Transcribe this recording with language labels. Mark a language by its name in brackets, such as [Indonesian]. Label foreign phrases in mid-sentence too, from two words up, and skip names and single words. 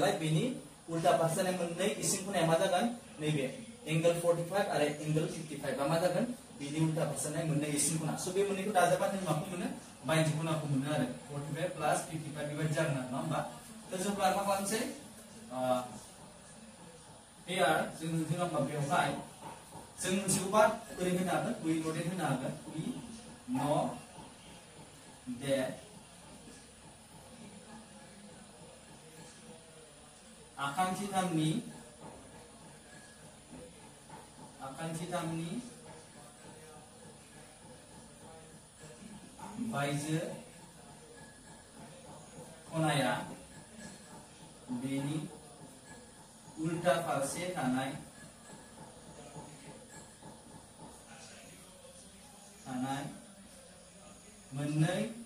[Bodo] नालाय बेनि उल्टा फारसेनाय मोननै इसिं खनाया मा जागोन नैबे एंगल 45 आरो एंगल 55 मा जागोन बिनि उल्टा फारसेनाय मोननै इसिं खना स' बे मोननैखौ दाजाबा जों माखौ मोनो बायजो खनाखौ मोनो आरो 45 प्लास 55 बेबायदि जागोन आरो नङा होमबा थ' जों मा खालामसै here जों होमबा बेवहाय जों मोनसेखौबा ओरैनो होनो हागोन [English] we noted [Bodo] होनो हागोन [English] we know that [Bodo] आखान्थिथामनि बायजो खनाया बेनि उल्टा फारसे थानाय मोननै